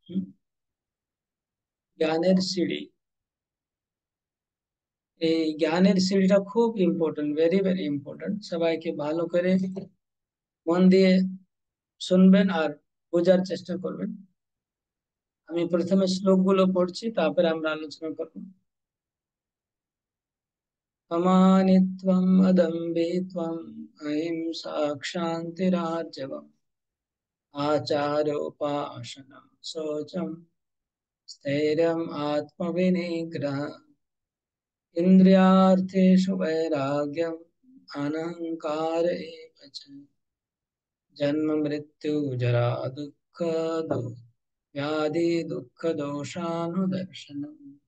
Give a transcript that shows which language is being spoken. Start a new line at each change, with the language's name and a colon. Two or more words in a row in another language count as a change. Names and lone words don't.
Bangla: জ্ঞানের সিঁড়ি, এই জ্ঞানের সিঁড়িটা খুব ইম্পর্টেন্ট,
English: very very important.
Bangla: সবাইকে ভালো করে মন দিয়ে শুনবেন আর বোঝার চেষ্টা করবেন। আমি প্রথমে শ্লোকগুলো পড়ছি, তারপরে আমরা আলোচনা করব।
Sanskrit: अमानित्वम् अदम्भित्वम् अहिंसा क्षान्तिरार्जवम् आचारोपासनं शौचं स्थैर्यम् आत्मविनिग्रहः इन्द्रियार्थेषु वैराग्यम् अनहङ्कार एव च जन्म मृत्यु जरा दुःख व्याधि दुःख दोषानुदर्शनम्